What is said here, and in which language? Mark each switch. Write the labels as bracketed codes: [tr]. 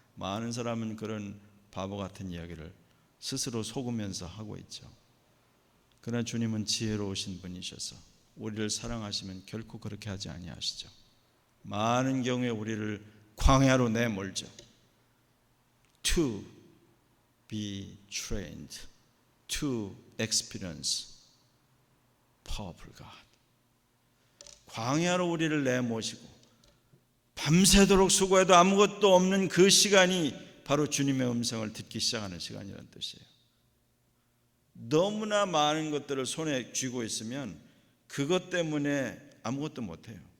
[ko] 많은 사람은 그런 바보 같은 이야기를 스스로 속으면서 하고 있죠. 그러나 주님은 지혜로우신 분이셔서 우리를 사랑하시면 결코 그렇게 하지 아니하시죠. 많은 경우에 우리를 광야로 내몰죠. [en] To be trained, to experience powerful God. [ko] 광야로 우리를 내모시고 밤새도록 수고해도 아무것도 없는 그 시간이 바로 주님의 음성을 듣기 시작하는 시간이라는 뜻이에요. 너무나 많은 것들을 손에 쥐고 있으면 그것 때문에 아무것도 못해요.